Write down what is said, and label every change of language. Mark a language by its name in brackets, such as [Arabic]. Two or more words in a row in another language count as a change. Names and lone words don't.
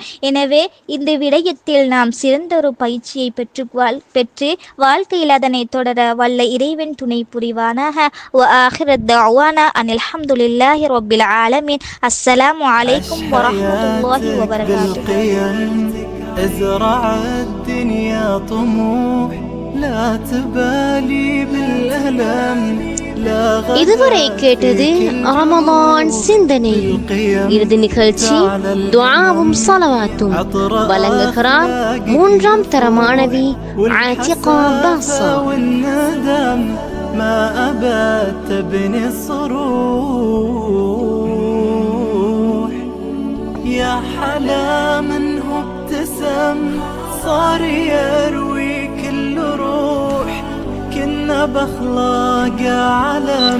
[Tamil] எனவே இந்த விடயத்தில் நாம் சிறந்தொரு பயிற்சியை பெற்று வாழ்க்கையில் அதனை தொடர வல்ல இறைவன் துணை புரிவானாக. [Arabic] وآخر دعوانا أن الحمد لله رب العالمين. السلام عليكم ورحمة الله وبركاته. ازرع الدنيا طموح لا تبالي بالألم. [Tamil] இதுவரை கேட்டது ரமதான் சிந்தனை. இறுதி நிகழ்ச்சி துஆவும் ஸலவாத்தும். வழங்குகிறார் 3ஆம் தர மாணவி ஆத்திகா பாஸா. [Arabic] ما أبات تبني الصروح يا حلا منه ابتسم صار يروي كل روح كنا بأخلاق علم.